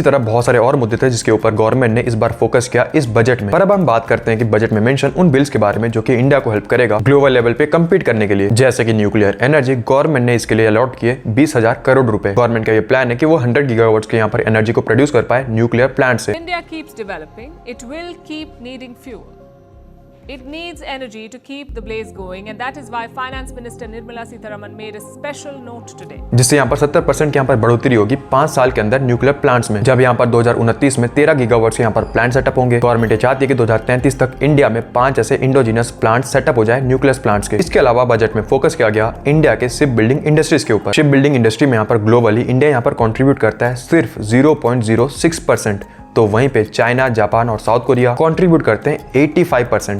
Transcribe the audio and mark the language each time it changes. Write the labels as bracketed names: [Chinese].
[Hindi] इसी तरह बहुत सारे और मुद्दे थे जिसके ऊपर गवर्नमेंट ने इस बार फोकस किया इस बजट में। पर अब हम बात करते हैं कि बजट में मेंशन उन बिल्स के बारे में जो कि इंडिया को हेल्प करेगा ग्लोबल लेवल पे कम्पीट करने के लिए, जैसे कि न्यूक्लियर एनर्जी। गवर्नमेंट ने इसके लिए अलॉट किए 20,000 करोड़ रुपए। गवर्नमेंट का ये प्लान है कि वो 100 गीगावाट के यहाँ पर एनर्जी को प्रोड्यूस कर पाए न्यूक्लियर प्लांट से। [English] India keeps developing, it will keep needing fuel. It needs energy to keep the blaze going, and that is why Finance Minister Nirmala Sitharaman made a special note today. [Hindi] जिससे यहाँ पर 70% की यहाँ पर बढ़ोतरी होगी 5 साल के अंदर न्यूक्लियर प्लांट्स में, जब यहाँ पर 2029 में 13 गीगावाट से यहाँ पर प्लांट सेटअप होंगे। गवर्नमेंट चाहती है कि 2033 तक इंडिया में 5 ऐसे इंडोजिनस प्लांट सेटअप हो जाए न्यूक्लियर प्लांट्स के। इसके अलावा बजट में फोकस किया गया इंडिया के शिप बिल्डिंग इंडस्ट्रीज के ऊपर। शिप बिल्डिंग इंडस्ट्री में यहाँ पर ग्लोबली इंडिया यहाँ पर कॉन्ट्रीब्यूट करता है सिर्फ 0.06%, तो वहीं पे चाइना, जापान और साउथ कोरिया कंट्रीब्यूट करते हैं 85%।